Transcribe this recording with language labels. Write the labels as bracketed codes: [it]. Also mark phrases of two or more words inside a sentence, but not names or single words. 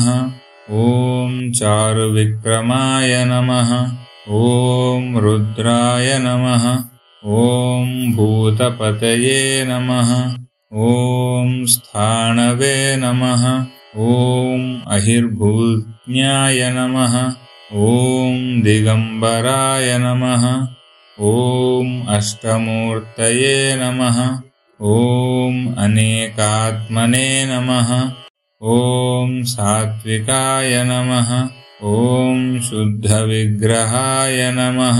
[sa] ఓం చారువిక్రమాయ నమః. ఓం రుద్రాయ నమః. ఓం భూతపతయే నమః. ఓం స్థాణవే నమః. ఓం అహిర్భూజ్ఞాయ నమః. ॐ दिगम्बराय नमः। ॐ अष्टमूर्तये नमः। ॐ अनेकात्मने नमः। ॐ सात्विकाय नमः। ॐ शुद्धविग्रहाय नमः।